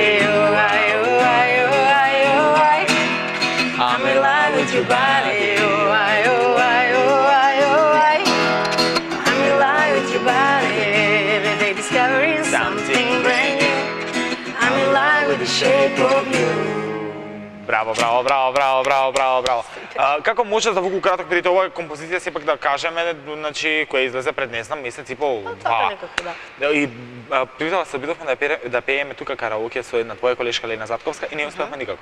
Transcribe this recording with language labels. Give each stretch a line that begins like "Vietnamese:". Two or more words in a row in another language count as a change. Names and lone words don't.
English: Oh, oh, oh, oh, oh, I'm in love with your body. Oh, oh, oh, oh, your body, every day discovering something brand new. I'm in love with the shape of you.
Macedonian: Браво, браво, браво, браво, браво, браво, браво. Како може за вуку краток период оваа композиција сепак да кажеме, значи која излезе пред не знам месец и пол, два. И при тоа се обидовме да пееме тука караоке со една твоја колешка Лена Затковска и не успеавме никако.